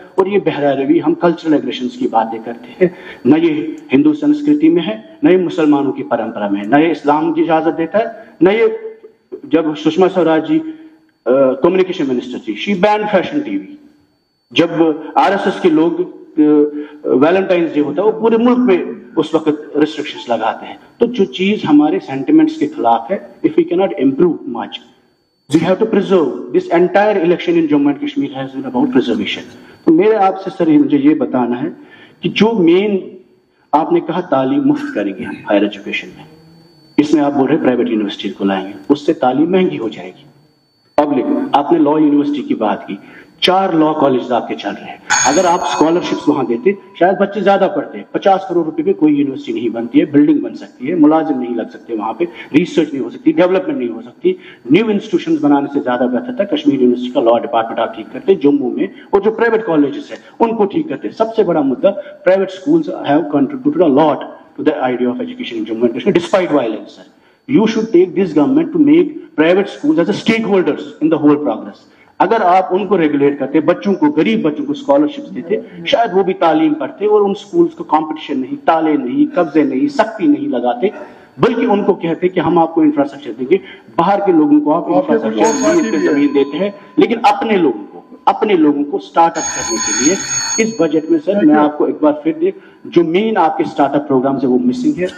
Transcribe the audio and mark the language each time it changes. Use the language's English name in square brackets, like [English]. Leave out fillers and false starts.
[Urdu] اور یہ بہرا روی, ہم کلچرل ایگریشنز کی باتیں کرتے ہیں, نہ یہ ہندو سنسکرتی میں ہے, نہ یہ مسلمانوں کی پرمپرا میں ہے, نہ یہ اسلام کی اجازت دیتا ہے, نہ یہ جب سشما سوراج جی کمیونیکیشن منسٹر تھی, شی بین فیشن ٹی وی. جب آر ایس ایس کے لوگ ویلنٹائنس ڈے ہوتا ہے وہ پورے ملک میں اس وقت ریسٹرکشنز لگاتے ہیں. تو جو چیز ہمارے سینٹیمنٹس کے خلاف ہے, [English] if we cannot improve much, we have to preserve. This entire election in Jammu and Kashmir has been about preservation. [Urdu] تو میرے آپ سے سر مجھے یہ بتانا ہے کہ جو مین آپ نے کہا تعلیم مفت کریں گے ہم ہائر ایجوکیشن میں, اس میں آپ بول رہے پرائیویٹ یونیورسٹی کو لائیں گے, اس سے تعلیم مہنگی ہو جائے گی. پبلک, آپ نے لا یونیورسٹی کی بات کی, 4 لا کالجز آپ کے چل رہے ہیں. اگر آپ اسکالرشپس وہاں دیتے شاید بچے زیادہ پڑھتے ہیں. 50 کروڑ روپے پہ کوئی یونیورسٹی نہیں بنتی ہے, بلڈنگ بن سکتی ہے, ملازم نہیں لگ سکتے وہاں پہ, ریسرچ نہیں ہو سکتی, ڈیولپمنٹ نہیں ہو سکتی. نیو انسٹیٹیوشنز بنانے سے زیادہ بہتر تھا کشمیر یونیورسٹی کا لا ڈپارٹمنٹ آپ ٹھیک کرتے جموں میں, اور جو پرائیویٹ کالجز ہیں ان کو ٹھیک کرتے. سب سے بڑا مدعا, [English] Private schools have contributed a lot to the idea of education in Jammu and Kashmir despite violence. Sir, you should take this government to make private schools as a stakeholders in the whole progress. [Urdu] اگر آپ ان کو regulate کرتے, بچوں کو, غریب بچوں کو scholarships دیتے, شاید وہ بھی تعلیم پڑھتے اور ان سکولز کو کمپٹیشن نہیں, تالے نہیں, قبضے نہیں, سختی نہیں لگاتے, بلکہ ان کو کہتے کہ ہم آپ کو انفراسٹرکچر دیں گے. باہر کے لوگوں کو آپ انفراسٹرکچر زمین دیتے ہیں, لیکن اپنے لوگوں کو سٹارٹ اپ کرنے کے لیے اس بجٹ میں سر میں آپ کو ایک بار پھر دے, جو مین آپ کے سٹارٹ اپ پروگرامز ہیں وہ مسنگ ہے.